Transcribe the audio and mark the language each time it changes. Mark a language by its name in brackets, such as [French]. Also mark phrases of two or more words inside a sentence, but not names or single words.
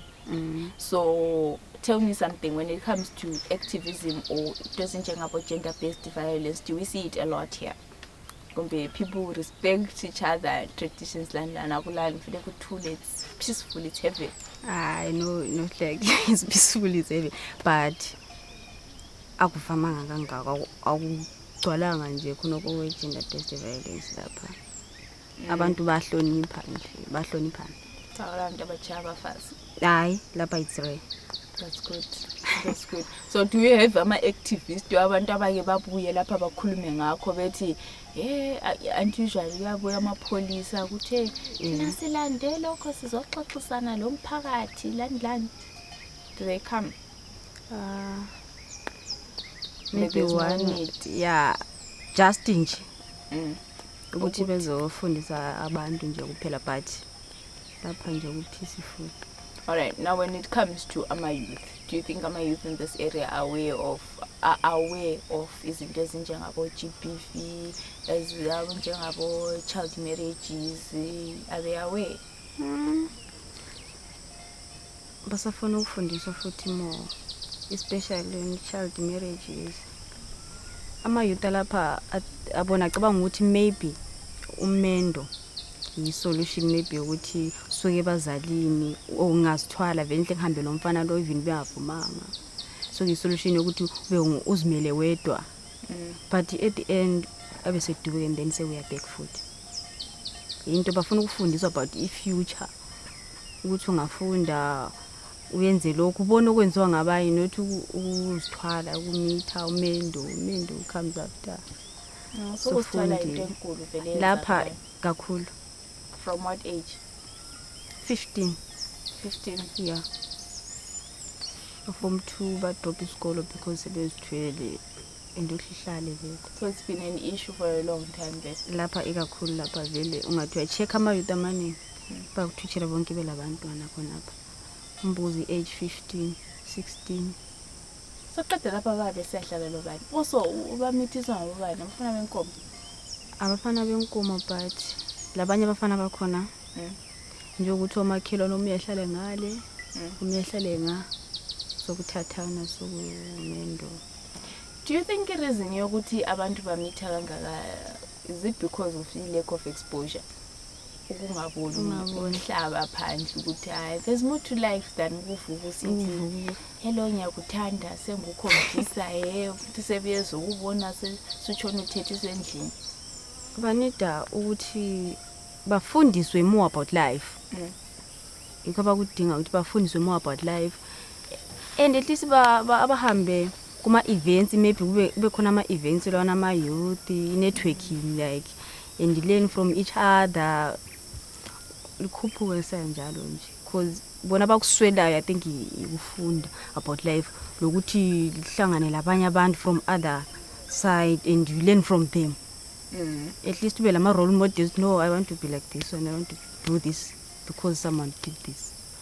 [English] So tell me something, when it comes to activism or doesn't about gender-based violence, do we see it a lot here? People respect each other, traditions, it's peaceful, it's heavy. I know, not like it's peaceful, it's heavy, but [North Ndebele] akuvamanga kangaka akugcwalanga nje khonoko [English] we-gender based violence lapha. [North Ndebele] Abantu bahloniphana. Abantu abachaya abafazi. Hayi, lapha [English] it's rare. That's good. So do you have [North Ndebele] ama-activists abantu abake babuye lapha bakhulume ngakho bethi unusually yabuya amapholisa ukuthi thina silande lokho sizoxoxisana lo mphakathi lani? [English] Do they come? Maybe one, yeah, just [North Ndebele] nje ukuthi bezofundisa abantu nje kuphela, but lapha nje ku-peaceful. [English] All right, now when it comes to ama-youth, do you think ama-youth in this area are aware of [North Ndebele] izinto ezinjengabo GBV, ezinjengabo [English] child marriages? Are they aware? [North Ndebele] Basafuna ukufundiswa futhi [English] more, especially in child marriages. [North Ndebele] Ama-youth lapha abona cabanga ukuthi maybe umendo i-solution, maybe ukuthi suke bazalini ongazithwala vele kuhambe lo mfana lo even bengavumanga, so i-solution yokuthi ube uzimele wedwa. [English] But at the end [North Ndebele] abe seduke [English] and then say we are back futhi. [North Ndebele] Into bafuna ukufundiswa about i-future, ukuthi ungafunda uyenze lokhu ubona okwenziwa ngabanye, nothi uzithwala ukumitha umendo [English] comes after. [North Ndebele] So uzithwala into enkulu vele lapha kakhulu. [English] From what age? 15. Yeah. [North Ndebele] From 2 badrop isikolo because sebezithwele endohlihlale vele. [English] So it's been an issue for a long time there. [North Ndebele] Lapha ikakhulu lapha vele ungathi uyacheck ama-youth amaningi bakuthuthela bonke belabantwana khonapha. Umbuzi age 15, 16. So qede lapha babe siyahlala lo bani. Also ubamithiswa ngabani? Abafana benkomo. Abafana benkomo, but labanye abafana bakhona njengokuthi omakhelwane omunye ehlale ngale, omunye ehlale nga, sokuthathana sokumendo. [English] Do you think reason [North Ndebele] yokuthi abantu bamitha kangaka [English] is it because of the lack of exposure? [North Ndebele] Ukungaboni umhlaba phandle ukuthi [English] there's more to life than [North Ndebele] ukuvuka usithi hello ngiyakuthanda sengukhombisa futhi sebeyeza ukubona sutshona uthethiswe endlini. Banida ukuthi bafundiswe [English] more about life. [North Ndebele] Ikho bakudinga ukuthi bafundiswe [English] more about life, and at least [North Ndebele] abahambe kuma events, maybe kube khona ama events lana ama [English] youth networking, like, and learn from each other. [North Ndebele] Likhuphuke senjalo nje because bona bakuswelayo [English] I think [North Ndebele] ukufunda [English] about life, [North Ndebele] lokuthi lihlangane labanye abantu [English] from other side and you learn from them. At least [North Ndebele] ube lama [English] role models. No, I want to be like this and I want to do this because someone did this.